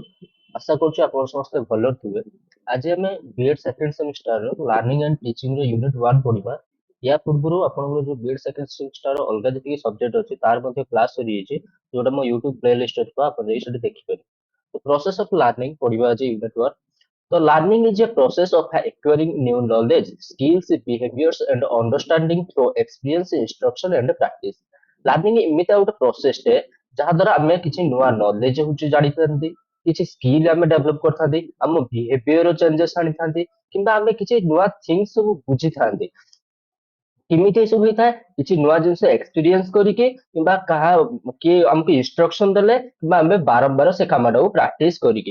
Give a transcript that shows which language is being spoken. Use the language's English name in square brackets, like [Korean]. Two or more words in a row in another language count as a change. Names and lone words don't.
[Odia] ଆଶା କରୁଛି ଆପଣ ସମସ୍ତେ ଭଲରେ ଥିବେ। ଆଜି ଆମେ [English] B.Ed second semester learning and teaching [Odia] ୟୁନିଟ୍ 1 ପଢିବା। ୟା ପୂର୍ବରୁ ଆପଣଙ୍କର ଯୋଉ [English] B.Ed second semester [Odia] ଅଲଗା ଯେତିକି ସବଜେକ୍ଟ ଅଛି ତାର ମଧ୍ୟ କ୍ଲାସ୍ ସରିଯାଇଛି, ଯୋଉଟା ମୋ [English] YouTube playlist [Odia] ଥିବ, ଆପଣ ଯାଇ ସେଠି ଦେଖିପାରିବେ। ତ [English] process of learning [Odia] ପଢିବା ଆଜି ୟୁନିଟ୍ 1। [English] So learning is a process of acquiring new knowledge, skills, behaviors, and understanding through experience, instruction, and practice. [Odia] Learning ଏମିତି ଗୋଟେ ପ୍ରୋସେସ ଟେ ଯାହା ଦ୍ୱାରା ଆମେ କିଛି ନୂଆ ନଲେଜ ହଉଛି ଜାଣିଥାନ୍ତି, କିଛି ସ୍କିଲ୍ ଆମେ ଡେଭଲପ କରିଥାନ୍ତି, ଆମ [English] behavior changes [Odia] ଆଣିଥାନ୍ତି, କିମ୍ବା ଆମେ କିଛି ନୂଆ ଥିଙ୍ଗ ସବୁ ବୁଝିଥାନ୍ତି। କେମିତି ଏସବୁ ହେଇଥାଏ? କିଛି ନୂଆ ଜିନିଷ ଏକ୍ସପିରିଏନ୍ସ କରିକି କିମ୍ବା କିଏ ଆମକୁ ଇନଷ୍ଟ୍ରକ୍ସନ ଦେଲେ କିମ୍ବା ଆମେ ବାରମ୍ବାର ସେ କାମଟାକୁ ପ୍ରାକ୍ଟିସ କରିକି।